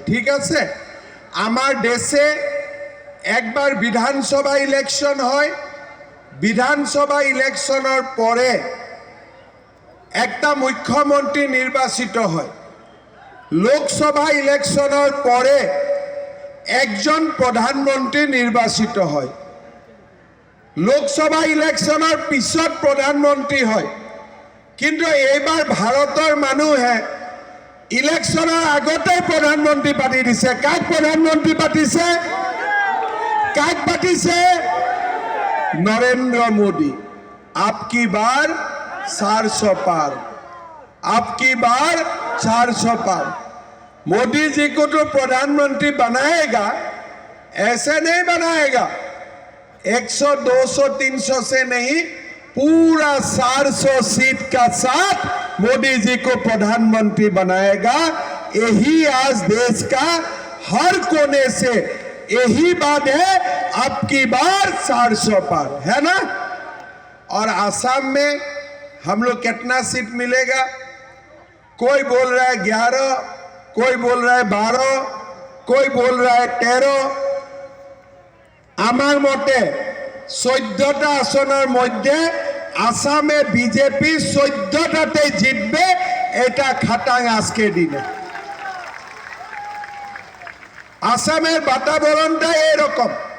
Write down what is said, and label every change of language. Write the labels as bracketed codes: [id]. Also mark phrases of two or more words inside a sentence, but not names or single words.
[bn] ঠিক আছে, আমার দেশে একবার বিধানসভা ইলেকশন হয়, বিধানসভা ইলেকশনের পরে একটা মুখ্যমন্ত্রী নির্বাচিত হয়, লোকসভা ইলেকশনের পরে একজন প্রধানমন্ত্রী নির্বাচিত হয়, [as] লোকসভা ইলেকশনের পিছত প্রধানমন্ত্রী হয়। কিন্তু এইবার ভারতের মানুহে ইলেকশনের আগতে প্রধানমন্ত্রী পাতি দিছে। কাক প্রধানমন্ত্রী পাতিছে? কাক পাতিছে? [hi] নরেন্দ্র মোদী। आपकी बार 400 पार, आपकी बार 400 पार। मोदी जी को तो प्रधानमंत्री बनाएगा, ऐसे नहीं बनाएगा 100, 200, 300 से नहीं, पूरा 400 सीट का साथ मोदी जी को प्रधानमंत्री बनाएगा। यही आज देश का हर कोने से यही बात है, आपकी बार 400 पार, है ना। और आसाम में हम लोग कितना सीट मिलेगा? कोई बोल रहा है 11, कोई बोल रहा है 12, कोई बोल रहा है 13। [bn] আমার মতে 14টা আসনর মধ্য আসামে বীজেপি 14টাতে জিতবে, এটা খাটাং আজকে দিনে। আসামের বাতাবরণটা এরকম।